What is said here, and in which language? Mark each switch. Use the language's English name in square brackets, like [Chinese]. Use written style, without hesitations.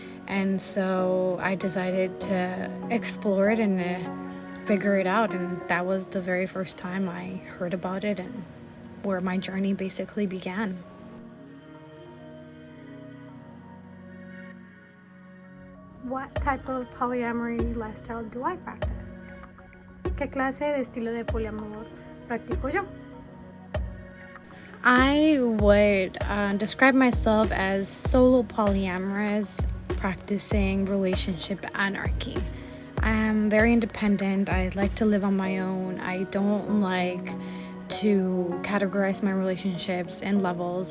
[English] And so I decided to explore it and figure it out. And that was the very first time I heard about it and where my journey basically began. What type of polyamory lifestyle do I practice? [Spanish] ¿Qué clase de estilo de poliamor practico yo? [English] I would describe myself as solo polyamorous, practicing relationship anarchy. I am very independent. I like to live on my own. I don't like to categorize my relationships in levels.